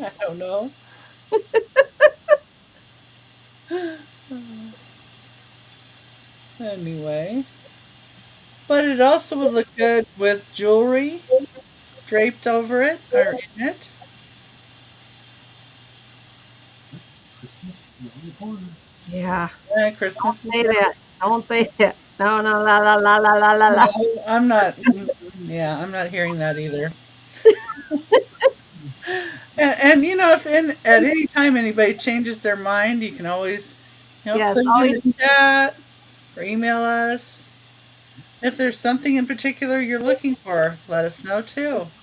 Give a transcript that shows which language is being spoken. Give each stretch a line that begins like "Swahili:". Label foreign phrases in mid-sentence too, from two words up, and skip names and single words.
English: I don't know. Anyway. But it also would look good with jewelry draped over it or in it. Yeah. Yeah, Christmas is Say that. Don't say that. No, no, la, la, la, la, la, la, la. No, I'm not. Yeah, I'm not hearing that either. And if at any time anybody changes their mind, you can always, Yes, put it always. in the chat or email us. If there's something in particular you're looking for, let us know too.